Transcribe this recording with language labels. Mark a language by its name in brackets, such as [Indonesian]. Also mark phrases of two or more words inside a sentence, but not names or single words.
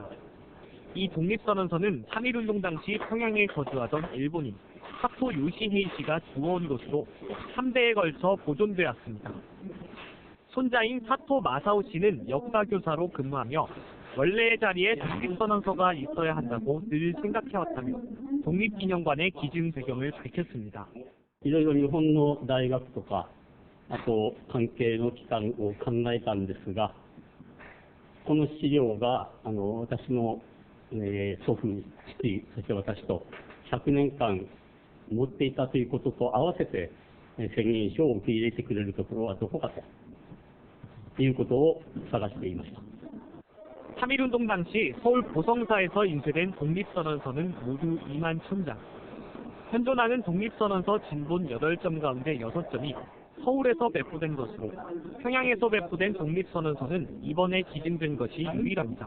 [Korean] 이 독립선언서는 3.1운동 당시 평양에 거주하던 일본인 사토 요시헤이 씨가 주워온 것으로 3대에 걸쳐 보존되었습니다. 손자인 사토 마사오 씨는 역사교사로 근무하며 원래의 자리에 독립선언서가 있어야 한다고 늘 생각해왔다며 독립기념관의 기증 배경을 밝혔습니다. [Japanese] いろいろ日本の大学とか、あと関係の機関を考えたんですが、この資料が私の、祖父に父、そして私と100年間持っていたということと合わせて宣言書を受け入れてくれるところはどこかということを探していました。 [Korean] 3.1운동 당시 서울 보성사에서 인쇄된 독립선언서는 모두 2만 1000장. 현존하는 독립선언서 진본 8점 가운데 6점이 서울에서 배포된 것으로 평양에서 배포된 독립선언서는 이번에 기증된 것이 유일합니다.